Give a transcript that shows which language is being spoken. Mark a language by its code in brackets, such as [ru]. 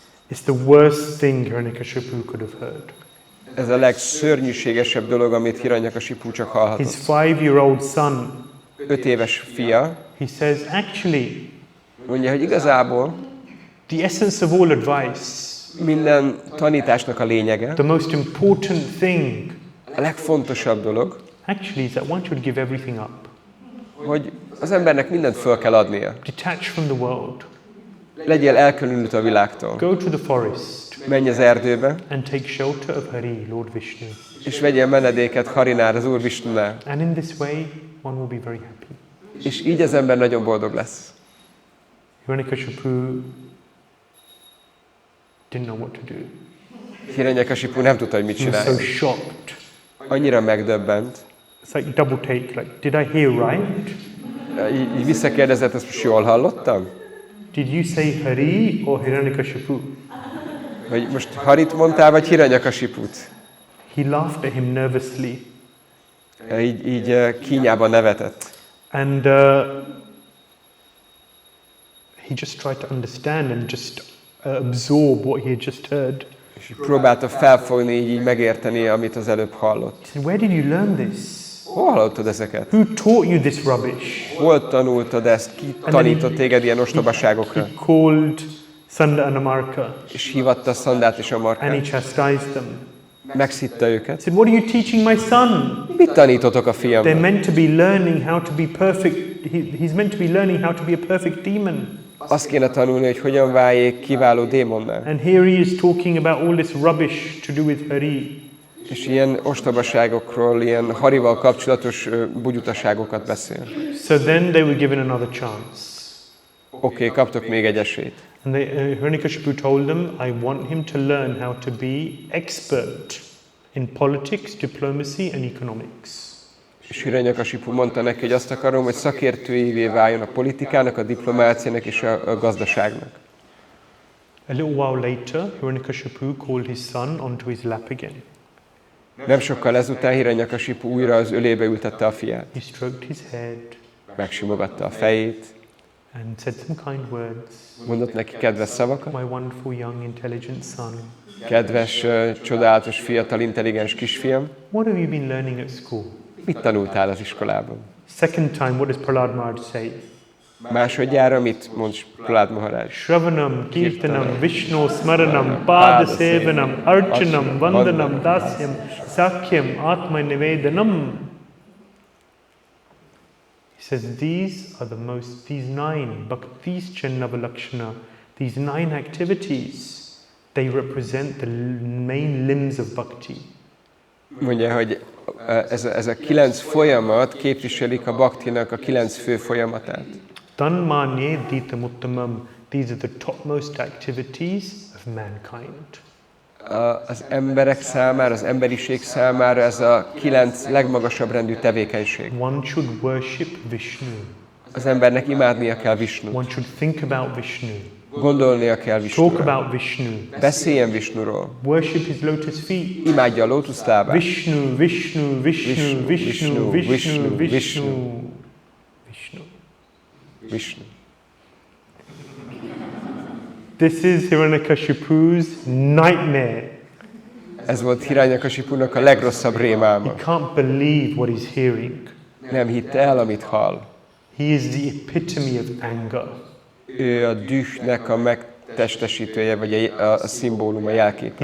[en] It's the worst thing Hiranyakashipu could have heard. [hu] Ez a legszörnyűségesebb dolog, amit Hiranyakashipu csak hallhatott. [en] His 5-year-old son, [hu] 5 éves fia [en] he says, actually, [hu] mondja, hogy igazából [en] the essence of all advice, [hu] minden tanításnak a lényege, [en] the most important thing, [hu] a legfontosabb dolog, [en] actually is that one should give everything up. [hu] hogy az embernek mindent föl kell adnia. [en] Detach from the world. [hu] Legyél elkülönült a világtól. [en] Go to the forest [hu] Menj az erdőbe, [en] and take shelter of Hari, Lord Vishnu. [hu] és vegyél menedéket Harinál, az Úr Visnunál. [en] And in this way, one will be very happy. [hu] És így az ember nagyon boldog lesz. [en] Hiranyakashipu didn't know what to do. [hu] Hiranyakashipu nem tudta, hogy mit [en] He was so [hu] csináljon. [en] shocked. [hu] Annyira megdöbbent. [en] It's like double take, like, did I hear right? [hu] Így visszakérdezett, ezt most jól hallottam? [en] Did you say Hari or Hiranyakashipu? [hu] Hogy most Harit mondtál, vagy Hiranyakashiput? [en] He laughed at him nervously. [hu] Így kínjában nevetett. [en] And he just tried to understand and just absorb what he had just heard. [hu] És próbálta felfogni, így megérteni, amit az előbb hallott. [en] He said, where did you learn this? [hu] Hol hallottad ezeket? [en] Who taught you this rubbish? [hu] Hol tanultad ezt? Ki tanított téged ilyen ostobaságokra? [en] He called Sanda and Amarka [hu] És hívatta Szandát és [en] and he [hu] Amarkát. [en] chastised them. [hu] Megszitta őket. [en] He said, what are you teaching my son? [hu] Mit tanítotok a [en] They're [hu] fiamnak? [en] meant to be learning how to be perfect. He's meant to be learning how to be a perfect demon. [hu] Azt kéne tanulni, hogy hogyan váljék kiváló démonnál. [en] And here he is talking about all this rubbish to do with Hari. [hu] És ilyen ostobaságokról, ilyen Harival kapcsolatos bugyutaságokat beszél. [en] So then they were given another chance. [hu] Oké, kaptok még egy esélyt. [en] And Hiranyakashipu told them, I want him to learn how to be expert in politics, diplomacy and economics. [hu] És Hiranyakashipu mondta neki, hogy azt akarom, hogy szakértőjévé váljon a politikának, a diplomáciának és a gazdaságnak. [en] A little while later, Hiranyakashipu called his son onto his lap again. [hu] Nem sokkal ezután Hiranyakashipu újra az ölébe ültette a fiát. [en] He stroked his head [hu] Megsimogatta a fejét, [en] and said some kind words. [hu] mondott neki kedves szavakat. [en] My wonderful young intelligent son. [hu] Kedves, csodálatos, fiatal, intelligens kisfiam, [en] What have you been learning at school? [hu] mit tanultál az iskolában? [en] Second time, what does Prahlāda Maharaj say? [hu] Másodjára mit mond Prahlāda Maharaj? [sa] Shravanam, Kirtanam, Vishnu Smaranam, Pada Sevanam, Archanam, Vandanam, Dasyam, Sakyam, Atma Nivedanam. [en] He says these 9 Bhaktis Channavalakshana, these 9 activities, They represent the main limbs of bhakti. [hu] Mondja, hogy ez a 9 folyamat képviselik a bhaktinak a 9 fő folyamatát. [sa] Tanmanye ditamuttamam. [en] These are the topmost activities of mankind. [hu] Az emberek számára, az emberiség számára ez a 9 legmagasabb rendű tevékenység. [en] One should worship Vishnu. [hu] Az embernek imádnia kell Visnut. [en] One should think about Vishnu. [hu] Gondolnia kell [en] Talk [hu] Visnuról. [en] about Vishnu. [hu] Beszéljen Visnuról. [en] Worship his lotus feet. [hu] Imádja a lótuszlábát. [en] Vishnu, Vishnu, Vishnu, Vishnu, Vishnu, Vishnu, Vishnu. [hu] Vishnu. [en] This is Hiranyakashipu's nightmare. [hu] Ez volt Hiranyakasipunak a legrosszabb rémálma. [en] He can't believe what he's hearing. [hu] Nem hitte el, amit hall. [en] He is the epitome of anger. [hu] Ő a dühnek a megtestesítője, vagy a szimbóluma, jelképe.